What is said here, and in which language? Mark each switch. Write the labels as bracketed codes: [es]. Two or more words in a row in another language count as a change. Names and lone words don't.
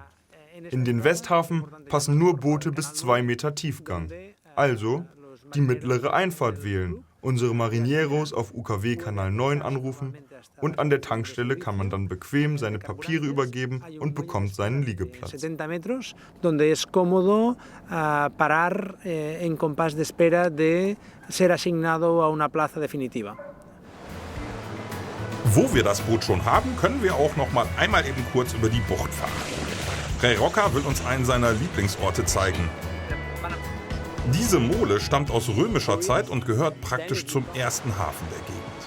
[de] In den Westhafen passen nur Boote bis 2 Meter Tiefgang. Also die mittlere Einfahrt wählen, unsere Marineros auf UKW-Kanal 9 anrufen und an der Tankstelle kann man dann bequem seine Papiere übergeben und bekommt seinen Liegeplatz. [es] 70 metros, donde es cómodo parar en compás de espera de ser asignado a una plaza definitiva. [de] Wo wir das Boot schon haben, können wir auch noch mal einmal eben kurz über die Bucht fahren. Ray Rocker will uns einen seiner Lieblingsorte zeigen. Diese Mole stammt aus römischer Zeit und gehört praktisch zum ersten Hafen der Gegend.